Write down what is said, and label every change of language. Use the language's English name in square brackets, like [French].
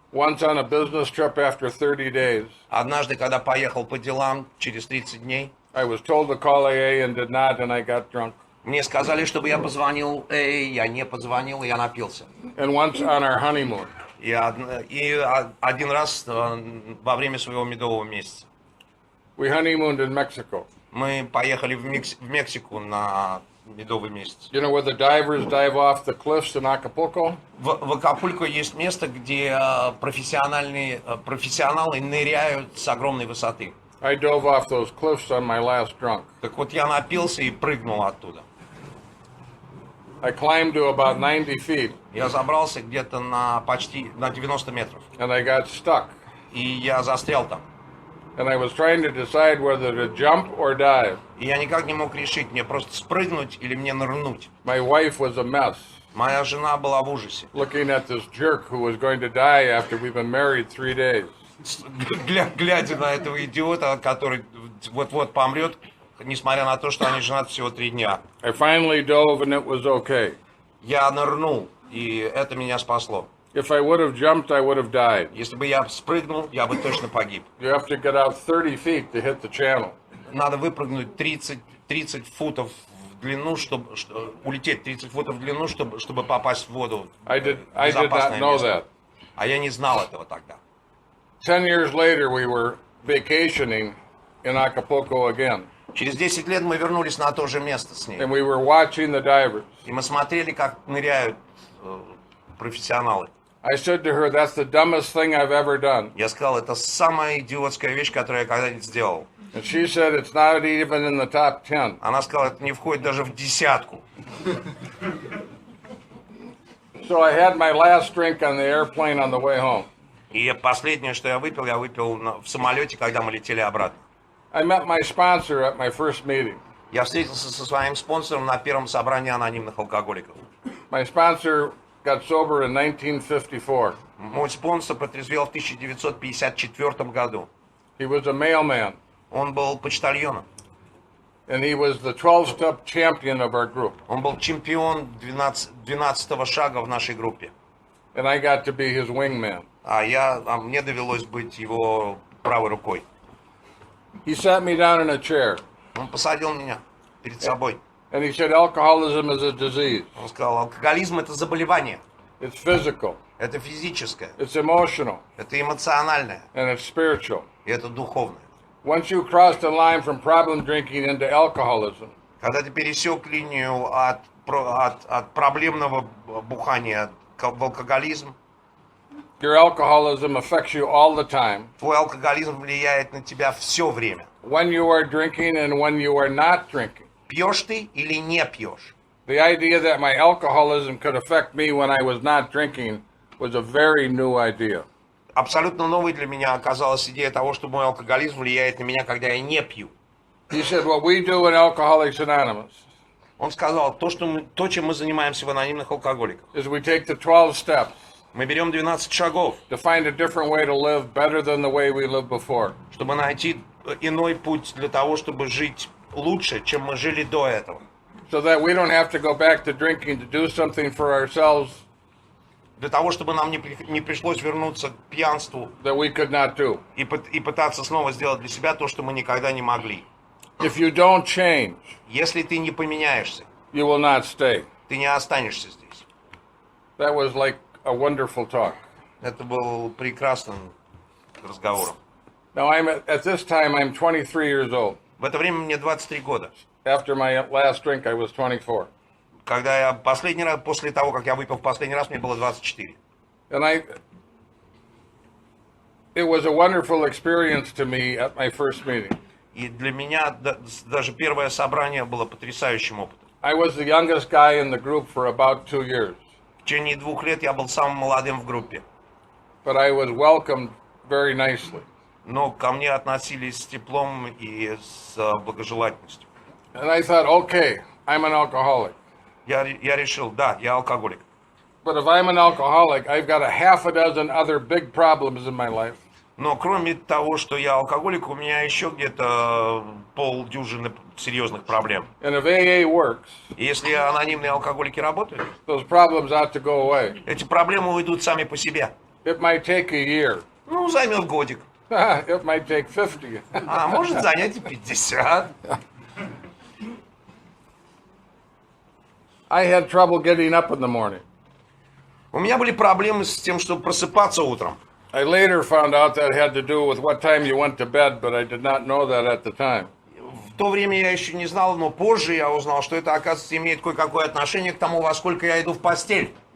[English] Once on a business trip after 30 days. [Russian] Однажды, когда поехал по делам через 30 дней, [English] I was told to call AA and did not, and I got drunk. [Russian] мне сказали, чтобы я позвонил, я не позвонил, и я напился. [English] And once on our honeymoon. [Russian] И один раз во время своего медового месяца. [English] We honeymooned in Mexico. [Russian] Мы поехали в Мексику на медовый месяц. [English] You know where the divers dive off the cliffs in Acapulco? [Russian] В Акапулько есть место, где профессионалы ныряют с огромной высоты. [English] I dove off those cliffs on my last drunk. [Russian] Так вот я напился и прыгнул оттуда. [English] I climbed to about 90 feet, [Russian] Я забрался где-то почти на 90 метров. [English] and I got stuck. [Russian] И я застрял там. [English] And I was trying to decide whether to jump or dive. [Russian] И я никак не мог решить, мне просто спрыгнуть или мне нырнуть. [English] My wife was a mess, [Russian] Моя жена была в ужасе. [English] looking at this jerk who was going to die after we've been married 3 days. [Russian] Глядя на этого идиота, который вот-вот помрет, несмотря на то, что они женаты всего 3 дня. [English] I finally dove, and it was okay. [Russian] Я нырнул, и это меня спасло. [English] If I would have jumped, I would have died. [Russian] Если бы я спрыгнул, я бы точно погиб. [English] You have to get out 30 feet to hit the channel. [Russian] Надо выпрыгнуть 30 футов в длину, чтобы улететь 30 футов в длину, чтобы попасть в воду. [English] I did not know that. [Russian] А я не знал этого тогда. [English] 10 years later, we were vacationing in Acapulco again, [Russian] Через 10 лет мы вернулись на то же место с ней. [English] and we were watching the divers. [Russian] И мы смотрели, как ныряют профессионалы. [English] I said to her, that's the dumbest thing I've ever done. [Russian] Я сказал, это самая идиотская вещь, которую я когда-нибудь сделал. [English] And she said, it's not even in the top 10. [Russian] Она сказала, это не входит даже в десятку. [English] So I had my last drink on the airplane on the way home. [Russian] И последнее, что я выпил в самолете, когда мы летели обратно. [English] I met my sponsor at my first meeting. [Russian] Я встретился со своим спонсором на первом собрании анонимных алкоголиков. [English] My sponsor got sober in 1954. [Russian] Мой спонсор протрезвел в 1954 году. [English] He was a mailman, [Russian] Он был почтальоном. [English] and he was the 12-step champion of our group. [Russian] Он был чемпион 12-го шага в нашей группе. [English] And I got to be his wingman. [Russian] А мне довелось быть его правой рукой. [English] He sat me down in a chair, [Russian] Он посадил меня перед собой. [English] and he said, alcoholism is a disease. [Russian] Он сказал, алкоголизм это заболевание. [English] It's physical, [Russian] Это физическое. [English] it's emotional, [Russian] Это эмоциональное. [English] and it's spiritual. [Russian] И это духовное. [English] Once you cross the line from problem drinking into alcoholism, [Russian] Когда ты пересек линию от проблемного бухания в алкоголизм, [English] your alcoholism affects you all the time. [Russian] твой алкоголизм влияет на тебя все время. [English] When you are drinking and when you are not drinking. [Russian] Пьешь ты или не пьешь? [English] The idea that my alcoholism could affect me when I was not drinking was a very new idea. [Russian] Абсолютно новой для меня оказалась идея того, что мой алкоголизм влияет на меня, когда я не пью. [English] He said, what we do in Alcoholics Anonymous [Russian] Он сказал, то, чем мы занимаемся в анонимных алкоголиках. [English] is we take the 12 steps [Russian] Мы берем 12 шагов, [English] to find a different way to live better than the way we lived before. [Russian] чтобы найти иной путь для того, чтобы жить лучше, чем мы жили до этого. [English] So that we don't have to go back to drinking to do something for ourselves [Russian] для того, чтобы нам не пришлось вернуться к пьянству [English] that we could not do. [Russian] и пытаться снова сделать для себя то, что мы никогда не могли. [English] If you don't change, [Russian] Если ты не поменяешься, [English] you will not stay. [Russian] ты не останешься здесь. [English] That was like a wonderful talk. [Russian] Это был прекрасным разговором. [English] Now at this time I'm 23 years old. [Russian] В это время мне 23 года. [English] After my last drink I was 24. [Russian] Когда я последний раз, после того, как я выпил в последний раз, мне было 24. [English] And it was a wonderful experience to me at my first meeting. [Russian] И для меня даже первое собрание было потрясающим опытом. [English] I was the youngest guy in the group for about 2 years. [Russian] В течение 2 лет я был самым молодым в группе. [English] But I was welcomed very nicely. [Russian] Но ко мне относились с теплом и с благожелательностью. [English] And I thought, okay, I'm an alcoholic. [Russian] Я решил, да, я алкоголик. [English] But if I'm an alcoholic, I've got a half a dozen other big problems in my life. [Russian] Но кроме того, что я алкоголик, у меня еще где-то полдюжины серьезных проблем. [English] And if AA works, [Russian] И если анонимные алкоголики работают, [English] those problems ought to go away. [Russian] эти проблемы уйдут сами по себе. [English] It might take a year. [Russian] Ну, займет годик. [English] It might take 50. [Russian] А может занять и 50. [English] I had trouble getting up in the morning. [Russian] У меня были проблемы с тем, чтобы просыпаться утром. [English] I later found out that had to do with what time you went to bed, but I did not know that at the time. [Russian] В то время я еще не знал, но позже я узнал, что это, оказывается, имеет кое-какое отношение к тому, во сколько я иду в постель.